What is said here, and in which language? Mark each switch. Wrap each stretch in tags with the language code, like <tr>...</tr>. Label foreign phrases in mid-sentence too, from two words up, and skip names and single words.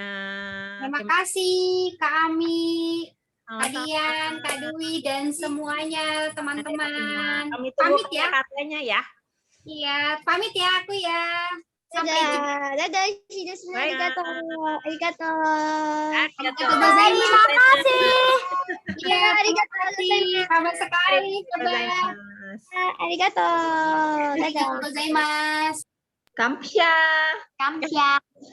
<id>Terima kasih Kak Ami, Kak Dian, Kak Dwi, dan semuanya teman-teman. Kami Pamit ya. Katanya ya. Iya, pamit ya aku ya. Sampai jumpa. Dadah,</id> <ja>ありがとう。ありがとう.</ja> <id>Terima kasih. Iya,</id> <ja>arigato.</ja> <id>Sama sekali. Bye. Arigato. Dadah.</id> <ja>ありがとうございます.</ja> <ko>Kamsha. Kamsha.</ko>